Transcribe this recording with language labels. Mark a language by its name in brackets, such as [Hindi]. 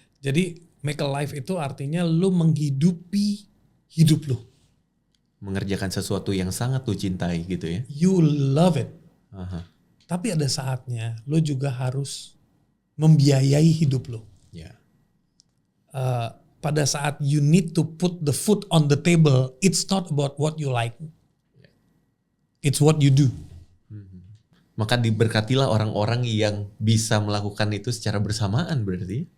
[Indonesian] Jadi [English] make a life [Indonesian] itu artinya lu menghidupi hidup lu. Mengerjakan sesuatu yang sangat lu cintai gitu ya. [English] You love it. [Indonesian] Tapi ada saatnya lu juga harus membiayai hidup lu. [English] Yeah. [Indonesian] Pada saat [English] you need to put the food on the table, it's not about what you like. It's what you do. [Indonesian] Maka diberkatilah orang-orang yang bisa melakukan itu secara bersamaan berarti.